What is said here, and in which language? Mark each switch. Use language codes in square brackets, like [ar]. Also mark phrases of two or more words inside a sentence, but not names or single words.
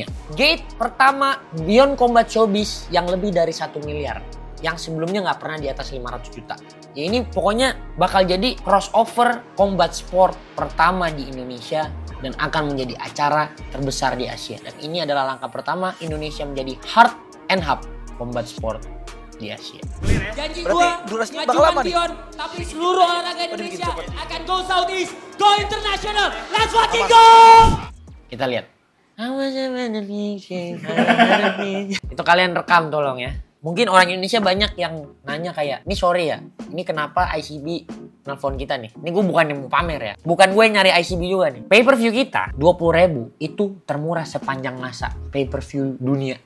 [id] Gate pertama Beyond Combat Showbiz yang lebih dari 1 miliar. Yang sebelumnya nggak pernah di atas 500 juta. Ya ini pokoknya bakal jadi [en] crossover combat sport [id] pertama di Indonesia dan akan menjadi acara terbesar di Asia. Dan ini adalah langkah pertama Indonesia menjadi [en] heart and hub combat sport [id] di Asia. Janji gua maju Beyond, tapi seluruh olahraga Indonesia akan [en] go Southeast, go international. Let's watch it go! [id] Kita lihat. Itu kalian rekam tolong ya. Mungkin orang Indonesia banyak yang nanya kayak, ini sorry ya, ini kenapa ICB nelfon kita nih? Ini gue bukan yang mau pamer ya, bukan gue yang nyari ICB juga nih. Pay-per-view kita 20.000 itu termurah sepanjang masa pay-per-view dunia.